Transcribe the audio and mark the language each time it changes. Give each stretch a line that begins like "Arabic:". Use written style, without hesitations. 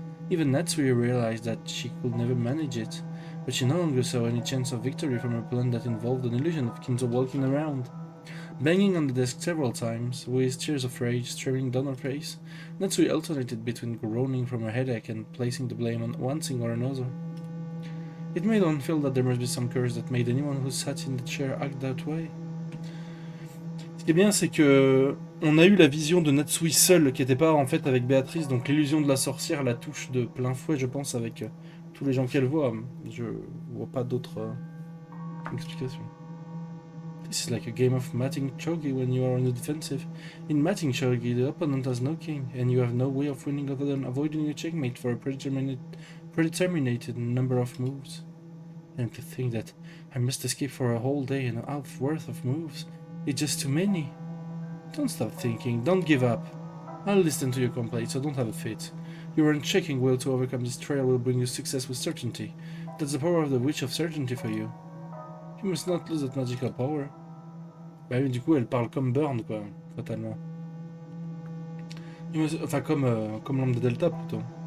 English: Even Natsui realized that she could never manage it, but she no longer saw any chance of victory from a plan that involved an illusion of Kinzo walking around. Banging on the desk several times, with tears of rage streaming down her face, Natsui alternated between groaning from her headache and placing the blame on one thing or another. It made one feel that there must be some curse that made anyone who sat in the chair act that way.
French: Ce qui est bien, c'est que on a eu la vision de Natsui seule, qui n'était pas en fait avec Béatrice, donc l'illusion de la sorcière la touche de plein fouet, je pense, avec tous les gens qu'elle voit. Je vois pas d'autres explications.
English: This is like a game of matting chogi when you are on the defensive. In matting chogi, the opponent has no king, and you have no way of winning other than avoiding a checkmate for a predetermined number of moves. And to think that I must escape for a whole day and a half worth of moves, it's just too many. Don't stop thinking, don't give up. I'll listen to your complaints, so don't have a fit. Your unchecking will to overcome this trial will bring you success with certainty. That's the power of the Witch of Certainty for you. You must not lose that magical power.
French: Bah oui, du coup, elle parle comme Burn, quoi, fatalement. Enfin, comme Lambda Delta, plutôt.